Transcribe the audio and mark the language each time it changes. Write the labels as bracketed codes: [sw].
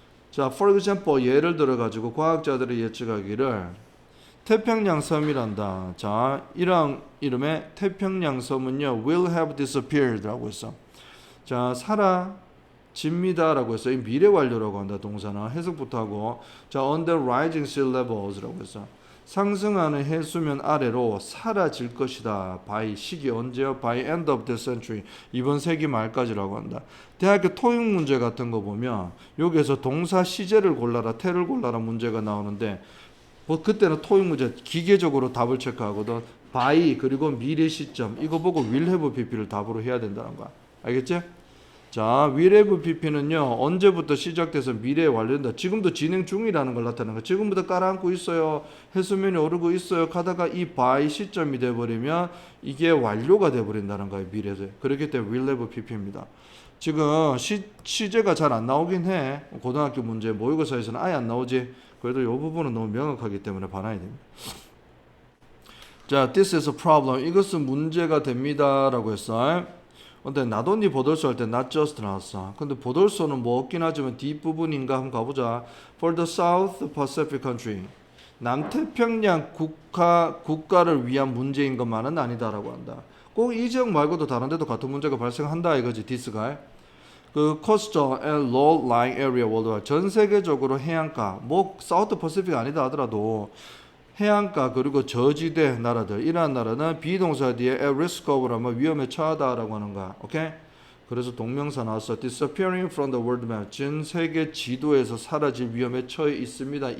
[ko] 자, for example 예를 들어 가지고 과학자들이 예측하기를 태평양 섬이란다. 자, 이런 이름의 태평양 섬은요 [en] will have disappeared [ko] 라고 했어. 자, 사라집니다라고 했어. 이 미래 완료라고 한다. 동사는 해석부터 하고. [en] 자, under rising sea levels라고 했어. [ko] 상승하는 해수면 아래로 사라질 것이다. [en] by [ko] 시기 언제요? [en] by end of the century. [ko] 이번 세기 말까지라고 한다. 대학교 토익 문제 같은 거 보면 여기에서 동사 시제를 골라라, 태를 골라라 문제가 나오는데 뭐 그때는 토익 문제 기계적으로 답을 체크하거든. by 그리고 미래 시점 이거 보고 will have pp를 답으로 해야 된다는 거야. 알겠지? 자, will have pp는요 언제부터 시작돼서 미래에 완료된다. 지금도 진행 중이라는 걸 나타내는 거야. 지금부터 깔아앉고 있어요. 해수면이 오르고 있어요. 가다가 이 by 시점이 돼버리면 이게 완료가 돼버린다는 거예요. 미래에서. 그렇기 때문에 will have pp입니다. 지금 시제가 잘 안 나오긴 해. 고등학교 문제 모의고사에서는 아예 안 나오지. 그래도 이 부분은 너무 명확하기 때문에 봐놔야 됩니다. 자, [en] this is a problem. [ko] 이것은 문제가 됩니다. 라고 했어. 근데 not only 보돌소 할 때 not just 나왔어. 근데 보돌소는 뭐 없긴 하지만 뒷부분인가 한번 가보자. [en] For the South Pacific country. [ko] 남태평양 국가를 위한 문제인 것만은 아니다라고 한다. 꼭 이 지역 말고도 다른 데도 같은 문제가 발생한다 이거지. 디스가. [en] 그 coastal and low-lying area worldwide. [ko] 전 세계적으로 해안가, 뭐 사우스 퍼시픽 아니다 하더라도 해안가 그리고 저지대 나라들 이러한 나라는 비동사 뒤에 at risk of라면 위험에 처하다라고 하는 거야. 오케이? 그래서 동명사 나왔어. [en] disappearing from the world map. [ko] 전 세계 지도에서 사라질 위험에 처해 있습니다.